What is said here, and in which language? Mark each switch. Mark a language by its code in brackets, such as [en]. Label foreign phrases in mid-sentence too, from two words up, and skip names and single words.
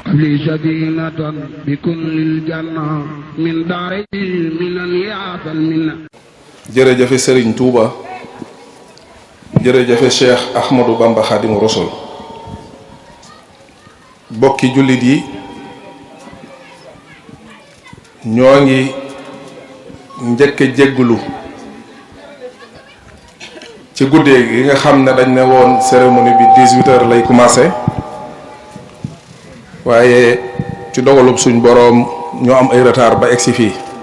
[ar] لي سكينة بكل الجنة من داري من يعطى المنة. [wo] jërëjëf Serigne Touba jërëjëf Cheikh Ahmadou Bamba Khadimu Rasul. bokki jullit yi ñoo ngi njëkk jéggulu ci guddee gi nga xam ne dañ ne woon cérémonie bi 18h lay commencé waaye ci dogalub suñ boroom ñoo am ay retard ba egsi fii